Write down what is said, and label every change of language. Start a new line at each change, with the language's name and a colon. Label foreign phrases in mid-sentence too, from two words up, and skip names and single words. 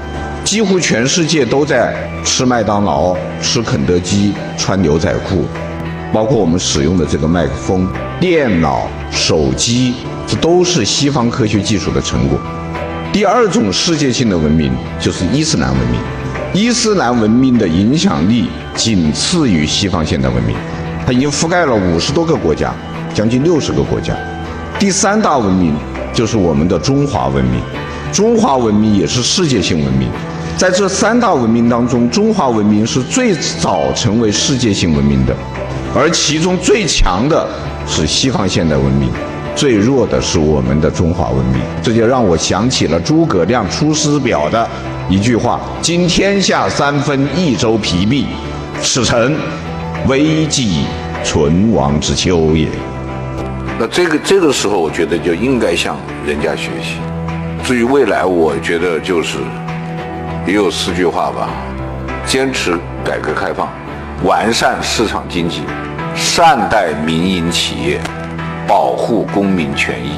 Chinese: 幾乎全世界都在吃麥當勞、吃肯德基、穿牛仔褲，包括我們使用的這個麥克風、電腦、手機、 這都是西方科學技術的成果。第二種世界性的文明就是伊斯蘭文明，伊斯蘭文明的影響力僅次于西方现代文明，它已經覆蓋了50多個國家，將近60個國家。第三大文明就是我們的中華文明，中華文明也是世界性文明。在這三大文明當中，中華文明是最早成為世界性文明的，而其中最強的是西方現代文明，最弱的是我們的中華文明。這就讓我想起了諸葛亮《出師表》的一句話：
Literary Chinese: 今天下三分，益州疲弊，此誠危急存亡之秋也。
Chinese: 那這個時候，我覺得就應該向人家學習。至於未來，我覺得就是也有4句話吧：堅持改革開放，完善市場經濟，善待民營企業，保護公民權益。